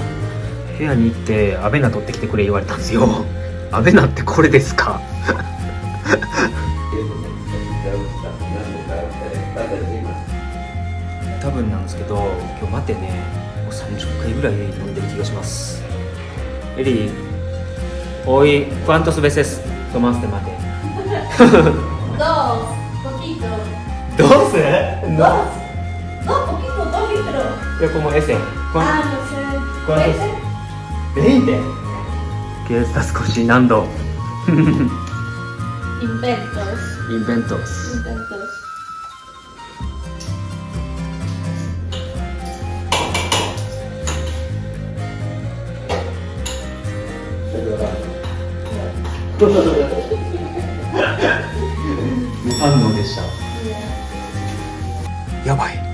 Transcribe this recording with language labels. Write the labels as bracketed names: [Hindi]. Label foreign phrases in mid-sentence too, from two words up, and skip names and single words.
[Japanese] 部屋に行ってアベナ取ってきてくれ言われたんですよ。アベナってこれですか？多分なんですけど、今日待ってね、もう30回ぐらい飲んでる気がします。 [Spanish] エリー、hoy cuántas veces tomaste mate? Dos, poquito. ¿12? Dos. Dos, poquito, 2 litros. Yo como ese. Ah, no sé. ¿Cuántos? 20. ¿20? ¿Qué estás cocinando? Inventos. Inventos. Inventos. [Japanese] 무반응でした。やばい。